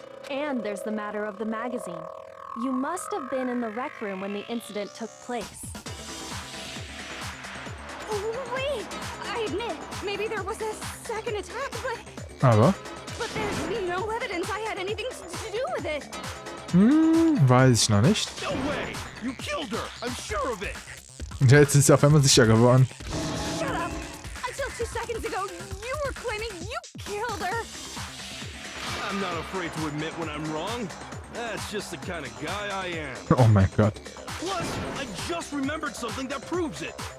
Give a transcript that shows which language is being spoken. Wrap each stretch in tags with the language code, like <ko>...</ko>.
<en>And there's the matter of the magazine. You must have been in the rec room when the incident took place. Wait! I admit, maybe there was a second attack,</en> <de>Aber?</de> <en>but there's no evidence I had anything to do with it.</en> <de>Weiß ich noch nicht.</de> <en>No way! You killed her! I'm sure of it!</en> <de>Und jetzt ist sie auf einmal sicher geworden.</de> <en>Shut up! Until 2 seconds ago, you were claiming you killed her. I'm not afraid to admit when I'm wrong. That's just the kind of guy I am.</en> <de>Oh mein Gott.</de> <en>Plus, I just remembered something that proves it.</en>